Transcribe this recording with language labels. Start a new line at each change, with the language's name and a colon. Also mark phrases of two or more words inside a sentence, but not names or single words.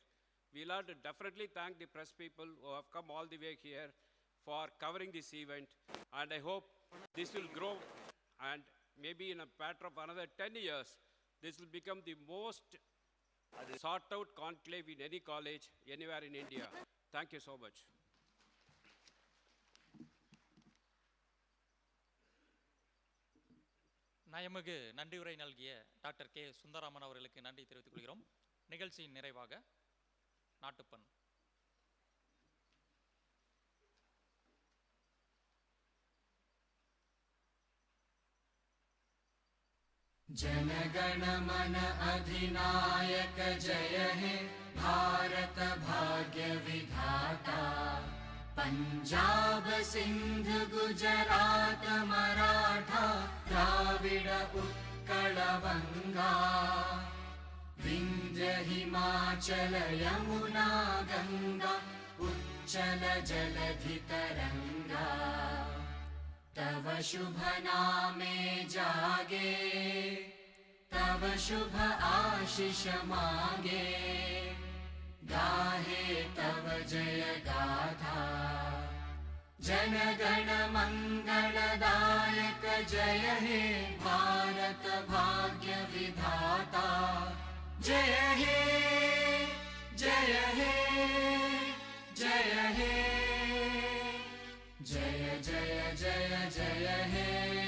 English: We'll have to definitely thank the press people who have come all the way here for covering this event. And I hope this will grow, and maybe in a matter of another 10 years, this will become the most sought out conclave in any college, anywhere in India. Thank you so much.
Tamil: நயமிகு நன்றியுரை நல்கிய டாக்டர் கே சுந்தராமன் அவர்களுக்கு நன்றி தெரிவித்துக் கொள்கிறோம். நிகழ்ச்சியின் நிறைவாக நாட்டுப்பண்.
Bangla: জনগণ মন অধিনায়ক জয় হে ভারত ভাগ্য বিধাতা পাঞ্জাব সিন্ধু গুজরাট মরাঠা দ্রাবিড় উৎকল বঙ্গ বিন্ধ্য হিমাচল যমুনা গঙ্গা উচ্ছল জলধি তরঙ্গ তব শুভ নামে জাগে তব শুভ আশিষ মাগে গাহে তব জয় গাথা জনগণ মঙ্গলদায়ক জয় হে ভারত ভাগ্য বিধাতা জয় হে জয় হে জয় হে জয় জয় জয় জয় হে